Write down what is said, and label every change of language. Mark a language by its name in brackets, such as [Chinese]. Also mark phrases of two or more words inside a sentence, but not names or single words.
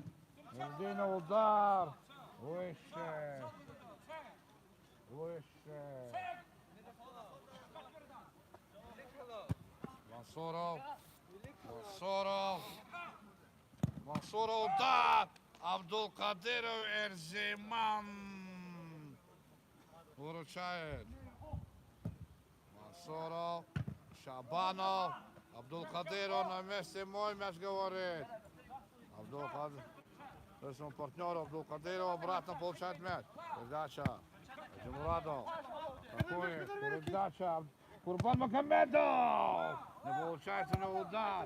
[Russian] Удар. Выше. Мансуров удар. Абдулкадыров Эрзиман выручает. Мансуров. Шабанов. Абдулкадыров на месте, мой мяч говорит. Абдулкадыров. То есть он партнер Абдулкадыров обратно получает мяч. Передача. Гаджимурадов. Передача. Курбан Махамедов. Не получается на удар.